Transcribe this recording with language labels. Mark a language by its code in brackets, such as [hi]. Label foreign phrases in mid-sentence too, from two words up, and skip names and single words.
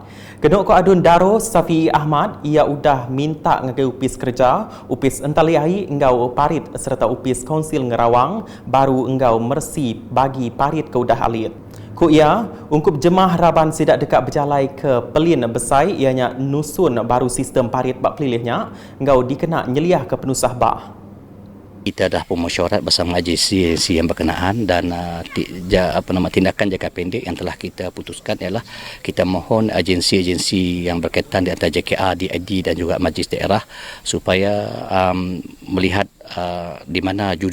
[iba] Kedok ko adun Daro Safi Ahmad ia udah minta ngagai upis kerja, upis entaliai enggau parit serta upis Kaunsil Ngerawang baru enggau mersi bagi parit ke udah alit. Ku ia ungkup jemah raban sidak dekat berjalai ke pelin besai ianya nusun baru sistem parit bak pelilihnya enggau dikena nyeliah ke penusah bah. [ms] Kita dah pemesyuarat bersama agensi yang berkenaan dan tindakan jangka pendek yang telah kita putuskan ialah kita mohon agensi-agensi yang berkaitan di antara JKR, DID dan juga Majlis Daerah supaya melihat di mana